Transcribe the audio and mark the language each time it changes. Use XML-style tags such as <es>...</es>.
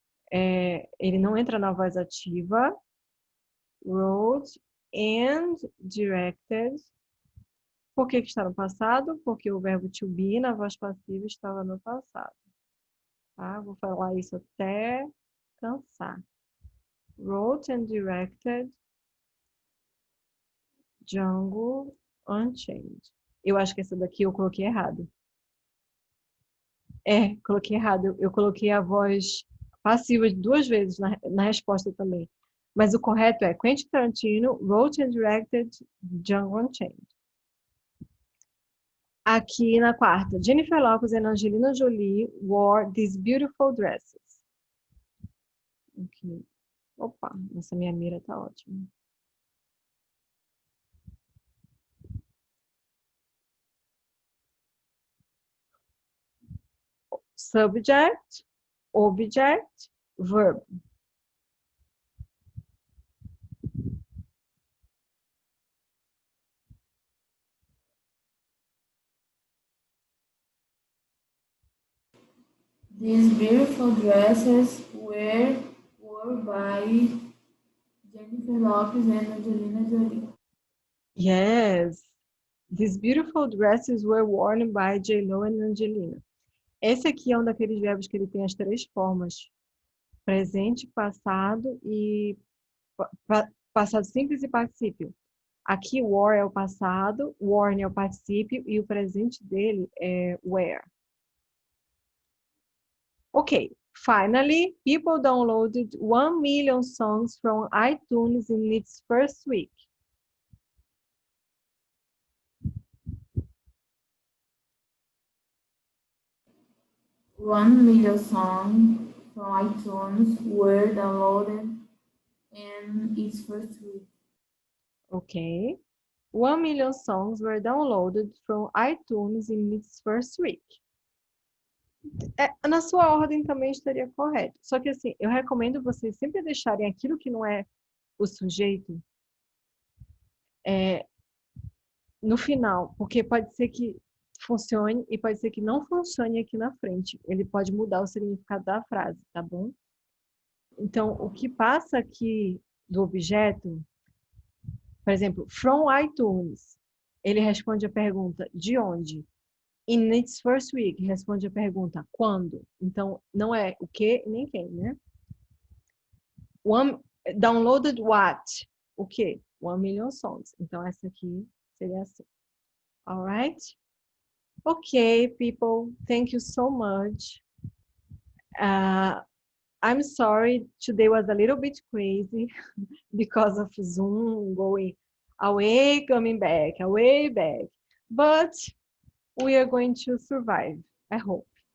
<pt>ele não entra na voz ativa.</pt> <en>Wrote and directed.</en> <pt>Por que está no passado? Porque o verbo to be na voz passiva estava no passado. Tá? Vou falar isso até cansar.</pt> <en>Wrote and directed Django Unchained.</en> <pt>Eu acho que essa daqui eu coloquei errado. Coloquei errado. Eu coloquei a voz passiva 2 vezes na resposta também. Mas o correto é</pt> <en>Quentin Tarantino wrote and directed Django Unchained.</en> <pt>Aqui na quarta,</pt> <en>Jennifer Lopez and Angelina Jolie wore these beautiful dresses. Aqui.</en> <pt>Opa, essa minha mira tá ótima.</pt> <en>subject, object, verb. These beautiful dresses were by Jennifer Lopez and Angelina Jolie. Yes. These beautiful dresses were worn by J-Lo and Angelina.</en> <pt>Esse aqui é um daqueles verbos que ele tem as três formas: presente, passado e passado simples e particípio. Aqui, wore é o passado, worn é o particípio e o presente dele é wear.</pt> <en>Okay, finally, people downloaded 1 million songs from iTunes in its first week. One million songs from iTunes were downloaded in its first week. Okay. 1 million songs were downloaded from iTunes in its first week.</en> <pt>Na sua ordem também estaria correto. Só que assim, eu recomendo vocês sempre deixarem aquilo que não é o sujeito no final, porque pode ser que funcione e pode ser que não funcione aqui na frente. Ele pode mudar o significado da frase, tá bom? Então, o que passa aqui do objeto, por exemplo, from iTunes, ele responde a pergunta de onde?</pt> <en>In its first week,</en> <pt>responde a pergunta quando? Então, não é o que nem quem, né?</pt> <en>Downloaded what?</en> <pt>O que?</pt> <en>1 million songs.</en> <pt>Então, essa aqui seria assim.</pt> <en>All right? Okay, people, thank you so much. I'm sorry, today was a little bit crazy because of Zoom going away, coming back, away, back. But we are going to survive, I hope.</en>